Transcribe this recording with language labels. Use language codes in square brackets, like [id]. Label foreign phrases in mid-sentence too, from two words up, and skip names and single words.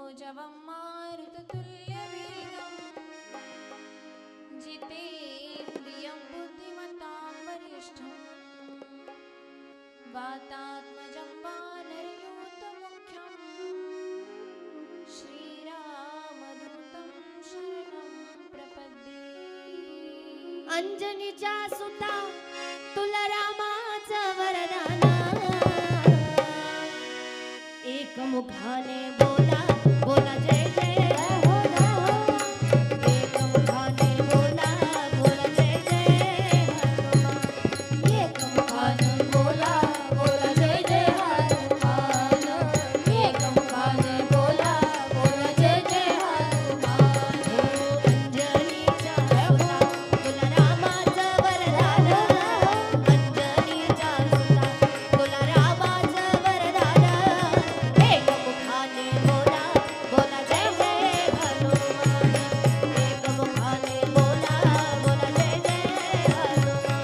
[sa] स्तवं मारुततुल्यवेगं जितेन्द्रियं बुद्धिमतां वरिष्ठं वातात्मजं वानरयूथमुख्यं श्रीरामदूतं शरणं प्रपद्ये। [mr] अंजनीच्या सुता तुला रामाचं वरदान, एकमुखाने बोला बोला जय जय हनुमान, एकमुखाने बोला बोला जय जय हनुमान, एकमुखाने बोला बोला जय जय हनुमान, एकमुखाने बोला बोला जय जय हनुमान। अंजनीच्या सुता तुला रामाचं वरदान, अंजनीच्या सुता तुला रामाचं वरदान, एकमुखाने बोला बोला जय जय हनुमान, एकमुखाने बोला बोला जय जय हनुमान,